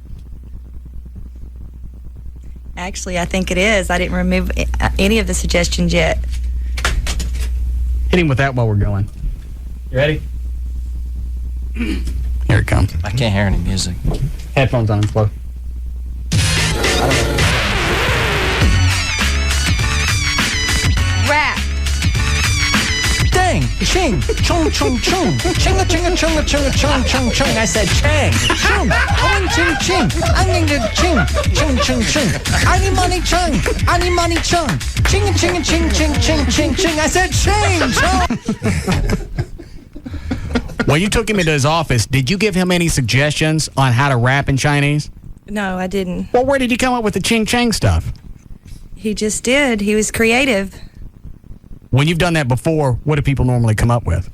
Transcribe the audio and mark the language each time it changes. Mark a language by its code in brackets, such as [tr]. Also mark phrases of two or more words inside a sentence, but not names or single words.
[en] Actually, I think it is. I didn't remove any of the suggestions yet. Hit him with that while we're going. You ready? Here it comes. I can't hear any music. Headphones on, Flo. Rap. Dang, ching, chung, chung, chung, chinga, chinga, chunga, chunga, chung, chung, chung. I said chang, chung, I'm ching, ching, I'm going to ching, chung, chung, chung. I need money, chung, I need money, chung. Chinga, chinga, ching, ching, ching, ching, ching. I said ching, chung. When you took him into his office, did you give him any suggestions on how to rap in Chinese? No, I didn't. Well, where did he come up with the ching chang stuff? He just did. He was creative. When you've done that before, what do people normally come up with?